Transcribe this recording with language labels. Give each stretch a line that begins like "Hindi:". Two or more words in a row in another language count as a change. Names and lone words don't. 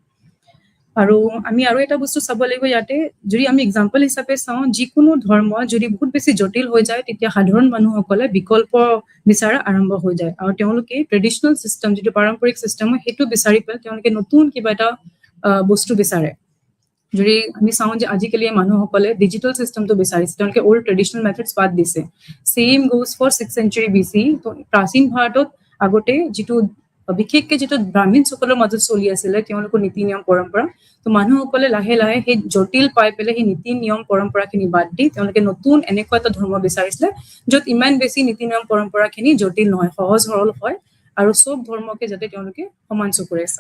Assamese: আৰু আমি আৰু এটা বস্তু চাব লাগিব ইয়াতে, যদি আমি এক্সাম্পল হিচাপে চাওঁ, যিকোনো ধৰ্ম যদি বহুত বেছি জটিল হৈ যায়, তেতিয়া সাধাৰণ মানুহসকলে বিকল্প বিচৰা আৰম্ভ হৈ যায় আৰু তেওঁলোকে
English: traditional system,
Assamese: যিটো পাৰম্পৰিক চিষ্টেম হয়, সেইটো বিচাৰি পেলাই তেওঁলোকে নতুন কিবা এটা বস্তু বিচাৰে। যদি আমি চাওঁ যে আজিকালি মানুহসকলে
English: digital system
Assamese: বিচাৰিছে, তেওঁলোকে
English: old traditional methods
Assamese: বাদ দিছে।
English: same goes for 6th century BC।
Assamese: তো প্ৰাচীন ভাৰতত আগতে বিশেষকৈ যিটো ব্ৰাহ্মণসকলৰ মাজত চলি আছিলে তেওঁলোকৰ নীতি নিয়ম পৰম্পৰা, তো মানুহসকলে লাহে লাহে সেই জটিল পাই পেলাই সেই নীতি নিয়ম পৰম্পৰাখিনি বাদ দি তেওঁলোকে নতুন এনেকুৱা এটা ধৰ্ম বিচাৰিছিলে য'ত ইমান বেছি নীতি নিয়ম পৰম্পৰাখিনি জটিল নহয়, সহজ সৰল হয় আৰু চব ধৰ্মকে যাতে তেওঁলোকে সমান চকুৰে চায়।